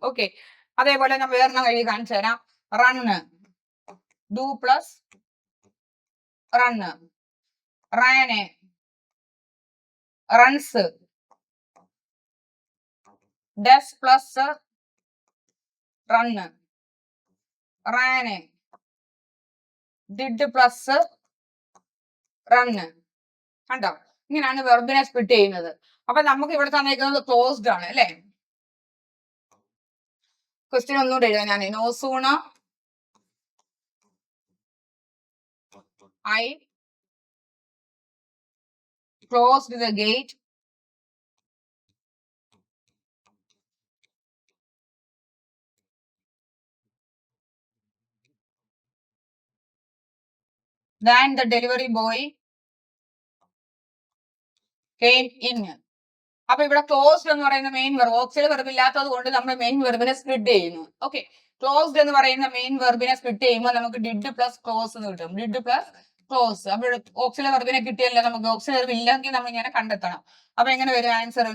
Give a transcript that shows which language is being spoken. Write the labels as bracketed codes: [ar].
[ml] Okay, അതേപോലെ ഞാൻ വേറൊരെണ്ണം എഴുതി കാണിച്ചു തരാം. [en] Run, do plus run, ran, runs, does plus run, ran, did plus run. [ml] കണ്ടോ, ഇങ്ങനെയാണ് വെർബിനെ സ്പ്ലിറ്റ് ചെയ്യുന്നത്. അപ്പൊ നമുക്ക് ഇവിടെ തന്നിരിക്കുന്നത് ക്ലോസ്ഡ് ആണ് അല്ലെ. ക്വസ്റ്റ്യൻ ഒന്നുകൂടെ എഴുതാം ഞാൻ. [en] No sooner I closed the gate then the delivery boy came in. [ml] അപ്പൊ ഇവിടെ ക്ലോസ്ഡ് എന്ന് പറയുന്ന മെയിൻ വെർബ്, ഓക്സിലറി വെർബ് ഇല്ലാത്തത് കൊണ്ട് നമ്മൾ മെയിൻ വെർബിനെ സ്പ്ലിറ്റ് ചെയ്യുന്നു. ഓക്കെ, ക്ലോസ്ഡ് എന്ന് പറയുന്ന മെയിൻ വെർബിനെ സ്പ്ലിറ്റ് ചെയ്യുമ്പോൾ നമുക്ക് ഡിഡ് പ്ലസ് ക്ലോസ് എന്ന് കിട്ടും. Did plus close. അപ്പൊ ഓക്സിലറി വെർബിനെ കിട്ടിയല്ലോ നമുക്ക്. ഓക്സിലറി വെർബ് ഇല്ലെങ്കിൽ നമ്മൾ ഇങ്ങനെ കണ്ടെത്തണം. അപ്പൊ എങ്ങനെ വരും ആൻസർ?